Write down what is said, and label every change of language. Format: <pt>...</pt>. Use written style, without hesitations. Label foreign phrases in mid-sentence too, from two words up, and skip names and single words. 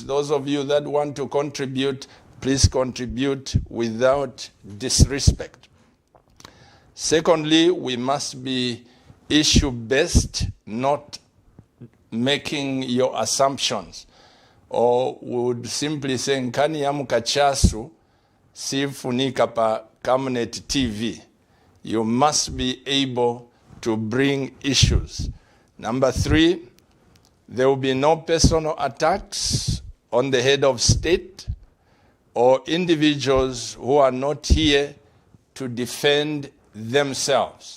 <en>Those of you that want to contribute, please contribute without disrespect. Secondly, we must be issue-based, not making your assumptions, or would simply say</en> <ny>nkani ya mkachasu sifunika pa Camnet TV.</ny> <en>You must be able to bring issues. Number three, there will be no personal attacks on the head of state or individuals who are not here to defend themselves.</en>